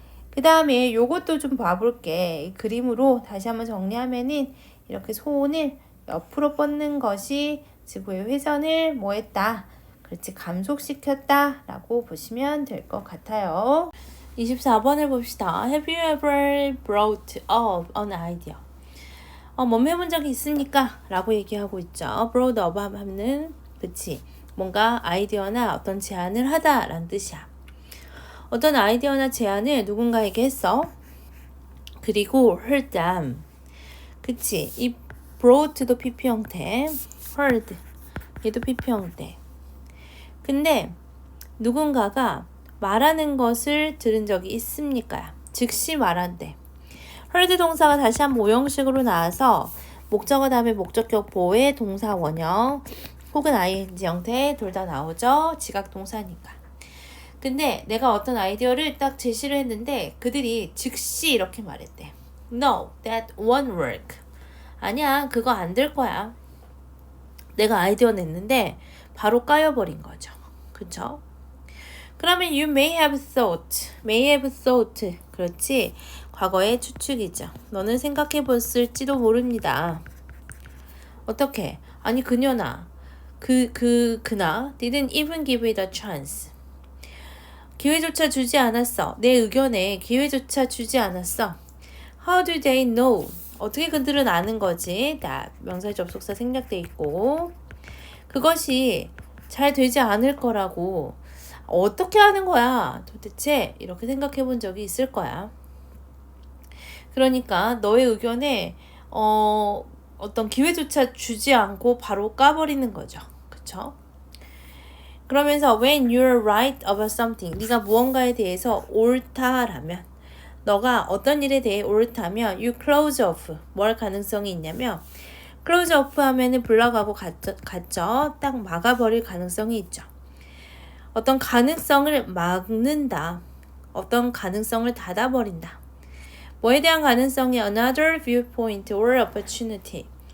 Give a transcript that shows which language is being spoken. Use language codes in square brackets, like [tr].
[ko] 그 다음에 요것도 좀 봐볼게. 그림으로 다시 한번 정리하면은 이렇게 손을 옆으로 뻗는 것이 지구의 회전을 뭐 했다? 그렇지, 감속시켰다 라고 보시면 될 것 같아요. 24번을 봅시다. [en] Have you ever brought up an idea? [ko] 뭐 해본 적이 있습니까? 라고 얘기하고 있죠. brought up 하면 그치, 뭔가 아이디어나 어떤 제안을 하다 라는 뜻이야. 어떤 아이디어나 제안을 누군가에게 했어. 그리고 [en] heard them. [ko] 그치, 이 brought도 PP 형태, heard 얘도 PP 형태. 근데 누군가가 말하는 것을 들은 적이 있습니까? 즉시 말한대. heard 동사가 다시 한번 오형식으로 나와서 목적어 다음에 목적격 보호의 동사 원형 혹은 ing 형태 둘 다 나오죠. 지각 동사니까. 근데 내가 어떤 아이디어를 딱 제시를 했는데 그들이 즉시 이렇게 말했대. [en] No, that won't work. [ko] 아니야, 그거 안 될 거야. 내가 아이디어 냈는데 바로 까여버린 거죠. 그쵸? 그러면 [en] you may have thought. [ko] 그렇지. 과거의 추측이죠. 너는 생각해 봤을지도 모릅니다. 어떻게? 아니 그녀나 그나 [en] didn't even give it a chance. [ko] 기회조차 주지 않았어. 내 의견에 기회조차 주지 않았어. [en] How do they know? [ko] 어떻게 그들은 아는 거지? that 명사의 접속사 생략돼 있고 그것이 잘 되지 않을 거라고 어떻게 하는 거야? 도대체 이렇게 생각해 본 적이 있을 거야. 그러니까 너의 의견에 어떤 기회조차 주지 않고 바로 까버리는 거죠. 그쵸? 그러면서 [en] when you're right about something [ko] 네가 무언가에 대해서 옳다라면 너가 어떤 일에 대해 옳다면 [en] you close off [ko] 뭐 할 가능성이 있냐면 close off 하면은 블락하고 같죠. 딱 막아버릴 가능성이 있죠. 어떤 가능성을 막는다. 어떤 가능성을 닫아버린다. 뭐에 대한 가능성이 [en] another viewpoint or opportunity.